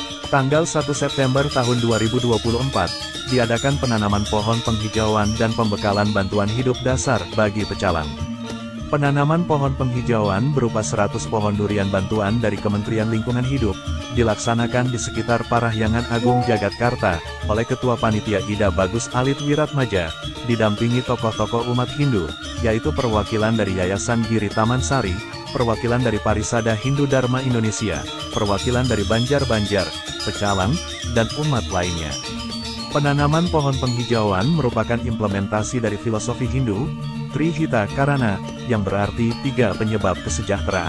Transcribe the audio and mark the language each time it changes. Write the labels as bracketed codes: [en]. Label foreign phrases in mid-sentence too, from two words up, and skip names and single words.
[id] Tanggal 1 September tahun 2024, diadakan penanaman pohon penghijauan dan pembekalan bantuan hidup dasar bagi pecalang. Penanaman pohon penghijauan berupa 100 pohon durian bantuan dari Kementerian Lingkungan Hidup, dilaksanakan di sekitar Parahyangan Agung Jagatkarta, oleh Ketua Panitia Ida Bagus Alit Wiratmaja, didampingi tokoh-tokoh umat Hindu, yaitu perwakilan dari Yayasan Giri Taman Sari, perwakilan dari Parisada Hindu Dharma Indonesia, perwakilan dari Banjar-Banjar, Pecalang, dan umat lainnya. Penanaman pohon penghijauan merupakan implementasi dari filosofi Hindu, Trihita Karana, yang berarti 3 penyebab kesejahteraan.